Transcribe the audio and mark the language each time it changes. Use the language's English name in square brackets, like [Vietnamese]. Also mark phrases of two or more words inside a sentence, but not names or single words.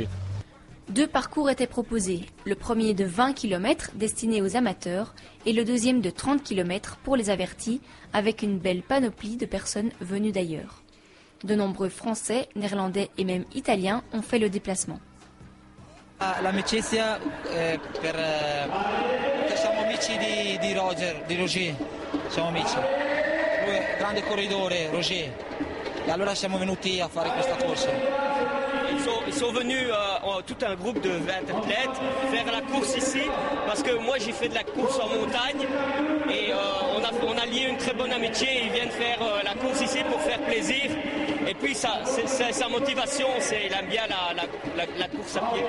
[French] 2 parcours étaient proposés. Le premier de 20 km destiné aux amateurs et le deuxième de 30 km pour les avertis, avec une belle panoplie de personnes venues d'ailleurs. De nombreux Français, Néerlandais et même Italiens ont fait le déplacement. [Italian] L'amicizia perché siamo amici di Roger, siamo amici. Lui è un grande corridore, Roger. E allora siamo venuti a fare questa corsa. [French] Ils sont venus, tout un groupe de 20 athlètes, faire la course ici, parce que moi j'ai fait de la course en montagne et on a lié une très bonne amitié. Ils viennent faire la course ici pour faire plaisir. Et puis sa motivation, il aime bien la course à pied.